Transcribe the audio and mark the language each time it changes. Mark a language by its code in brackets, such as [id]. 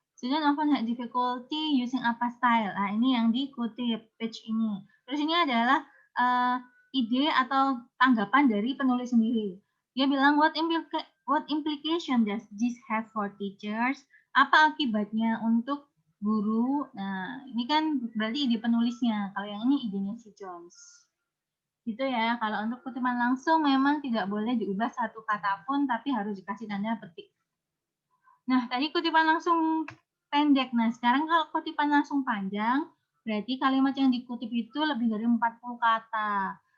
[en] Student often had difficulty using apostyle. [id] Nah, ini yang dikutip page ini. Terus ini adalah ide atau tanggapan dari penulis sendiri. Dia bilang, [en] what implication does this have for teachers? [id] Apa akibatnya untuk guru? Nah, ini kan berarti ide penulisnya. Kalau yang ini idenya si Jones. Gitu ya. Kalau untuk kutipan langsung memang tidak boleh diubah satu kata pun, tapi harus dikasih tanda petik. Nah, tadi kutipan langsung pendek. Nah, sekarang kalau kutipan langsung panjang, berarti kalimat yang dikutip itu lebih dari 40 kata.